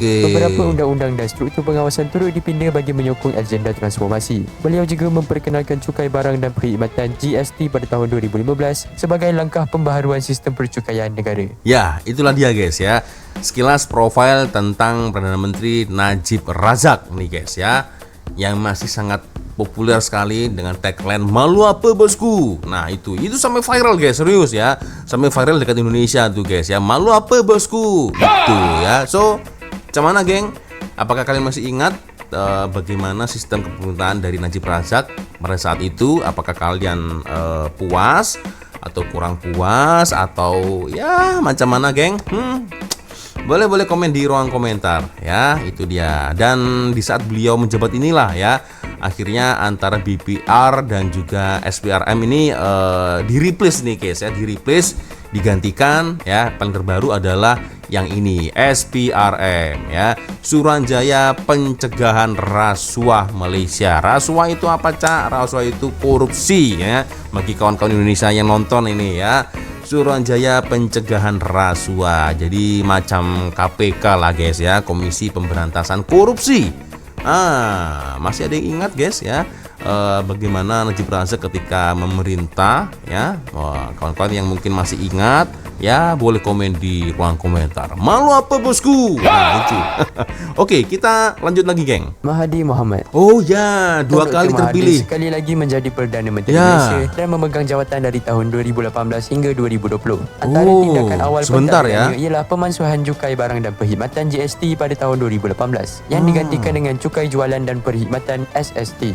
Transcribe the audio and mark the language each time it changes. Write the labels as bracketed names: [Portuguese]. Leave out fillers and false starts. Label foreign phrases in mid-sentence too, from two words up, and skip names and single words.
[Malay] Beberapa undang-undang dan struktur pengawasan turut dipinda bagi menyokong agenda transformasi. Beliau juga memperkenalkan cukai barang dan perkhidmatan GST pada tahun 2015 sebagai langkah pembaharuan sistem percukaian negara. [Indonesian] Ya, itulah dia guys ya. Sekilas profil tentang Perdana Menteri Najib Razak nih guys ya, yang masih sangat populer sekali dengan tagline [Malay] "Malu apa bosku". [Indonesian] Nah itu sampai viral guys, serius ya, sampai viral dekat Indonesia tuh guys ya, [Malay] "Malu apa bosku" [Indonesian] gitu ya. [Malay] So macam mana geng? [Indonesian] Apakah kalian masih ingat bagaimana sistem kepemerintahan dari Najib Razak pada saat itu? Apakah kalian puas atau kurang puas atau ya [Malay] macam mana geng? [Indonesian] Boleh komen di ruang komentar ya, itu dia. Dan di saat beliau menjabat inilah ya, akhirnya antara BPR dan juga SPRM ini di-replace nih guys ya, digantikan ya. Paling terbaru adalah yang ini, SPRM ya, Suruhanjaya Pencegahan Rasuah Malaysia. Rasuah itu apa cak? Rasuah itu korupsi ya, bagi kawan-kawan Indonesia yang nonton ini ya. Suruhanjaya Pencegahan Rasuah, jadi macam KPK lah guys ya, Komisi Pemberantasan Korupsi. Masih ada yang ingat guys ya, bagaimana Najib Razak ketika memerintah ya? Kawan-kawan yang mungkin masih ingat ya, boleh komen di ruang komentar. [Malay] Malu apa bosku? Nah itu. [Indonesian] Oke, kita lanjut lagi geng. Mahathir Mohamad. Oh ya, 2 kali terpilih. [Malay] Sekali lagi menjadi Perdana Menteri Malaysia dan memegang jawatan dari tahun 2018 hingga 2020. Antara tindakan awal pentadbirannya ialah pemansuhan cukai barang dan perkhidmatan GST pada tahun 2018 yang digantikan dengan cukai jualan dan perkhidmatan SST.